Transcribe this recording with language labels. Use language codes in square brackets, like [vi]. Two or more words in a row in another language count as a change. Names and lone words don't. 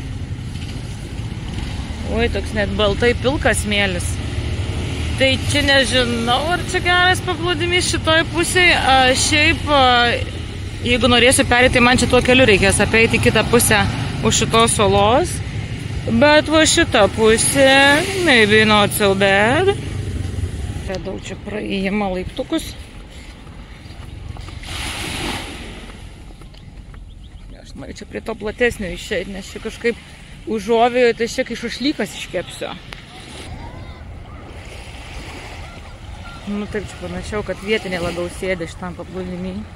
[lt] Oi, toks net baltai pilkas smėlis. Tai čia nežinau, ar čia geras paplūdimis šitoj pusėje. Šiaip, jeigu norėsiu perėti, tai man čia tuo keliu reikės apeiti kitą pusę už šitos salos. Bet va šitą pusę, [en] maybe not so bad. [lt] Daug čia praėjimą laiptukus. Čia prie to platesnio išeiti, nes čia kažkaip užuovėjo, tai čia kai šašlykas iškepsiu. Nu taip, čia panašiau, kad vietiniai labiau sėdė šitam paplūdimy.